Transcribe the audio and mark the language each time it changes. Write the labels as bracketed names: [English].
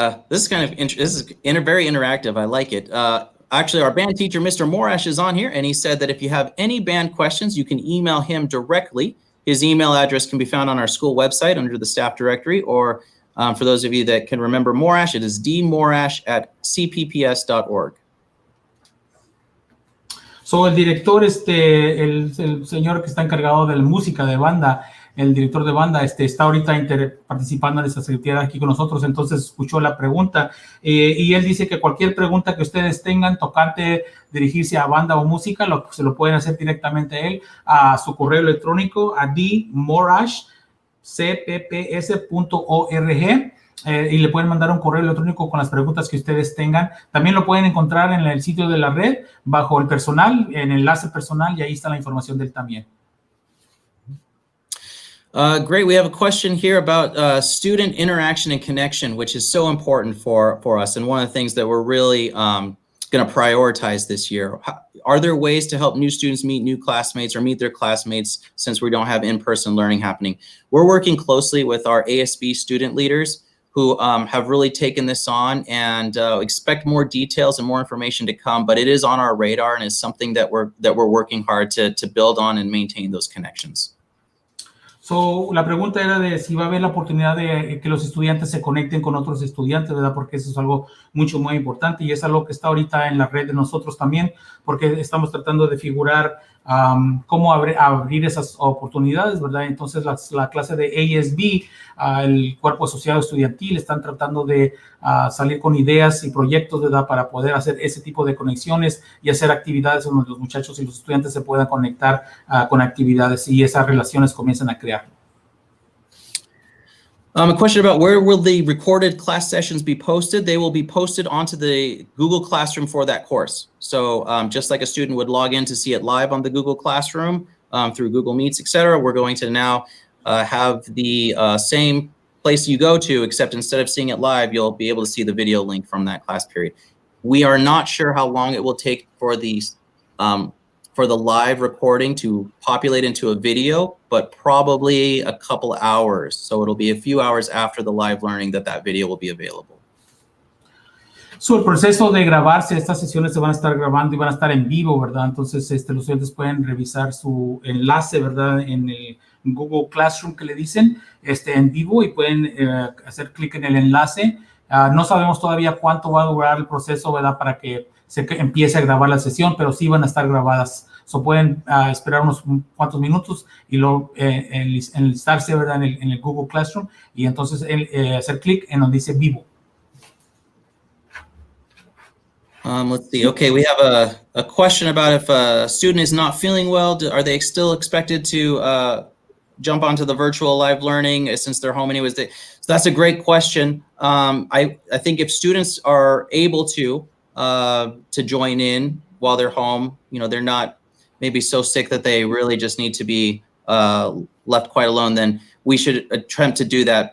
[English] This is kind of very interactive. I like it. Actually, our band teacher, Mr. Morash, is on here, and he said that if you have any band questions, you can email him directly. His email address can be found on our school website under the staff directory, or for those of you that can remember Morash, it is dmorash@cpps.org. [Spanish] So el director, el señor que está encargado de la música de banda, el director de banda, está ahorita participando en esta secretaría aquí con nosotros, entonces escuchó la pregunta y él dice que cualquier pregunta que ustedes tengan tocante dirigirse a banda o música, se lo pueden hacer directamente a él, a su correo electrónico, a dmorashcpps.org. Y le pueden mandar un correo electrónico con las preguntas que ustedes tengan. También lo pueden encontrar en el sitio de la red, bajo el personal, en el enlace personal, y ahí está la información de él también. [English] Great. We have a question here about student interaction and connection, which is so important for us, and one of the things that we're really going to prioritize this year. Are there ways to help new students meet new classmates or meet their classmates since we don't have in-person learning happening? We're working closely with our ASB student leaders who have really taken this on, and expect more details and more information to come, but it is on our radar and is something that we're working hard to build on and maintain those connections. [Spanish] So, la pregunta era de si va a haber la oportunidad de que los estudiantes se conecten con otros estudiantes, ¿verdad? Porque eso es algo muy importante y es algo que está ahorita en la red de nosotros también, porque estamos tratando de figurar cómo abrir esas oportunidades, ¿verdad? Entonces, la clase de ASB, el cuerpo asociado estudiantil, están tratando de salir con ideas y proyectos, ¿verdad? Para poder hacer ese tipo de conexiones y hacer actividades donde los muchachos y los estudiantes se puedan conectar con actividades y esas relaciones comiencen a crear. [English] A question about where will the recorded class sessions be posted? They will be posted onto the Google Classroom for that course. So just like a student would log in to see it live on the Google Classroom through Google Meets, etc., we're going to now have the same place you go to, except instead of seeing it live, you'll be able to see the video link from that class period. We are not sure how long it will take for the live recording to populate into a video, but probably a couple hours. So it'll be a few hours after the live learning that video will be available. [Spanish] So, el proceso de grabarse, estas sesiones se van a estar grabando y van a estar en vivo, ¿verdad? Entonces, los estudiantes pueden revisar su enlace, ¿verdad? En el Google Classroom que le dicen, en vivo, y pueden hacer clic en el enlace. No sabemos todavía cuánto va a durar el proceso, ¿verdad? Para que se empiece a grabar la sesión, pero sí van a estar grabadas. So, pueden esperar unos cuantos minutos y luego enlistarse, ¿verdad? En el Google Classroom y entonces hacer clic en donde dice vivo. [English] Let's see. Okay, we have a question about if a student is not feeling well, are they still expected to jump onto the virtual live learning since they're home anyways? So that's a great question. I think if students are able to join in while they're home, they're not maybe so sick that they really just need to be left quite alone, then we should attempt to do that.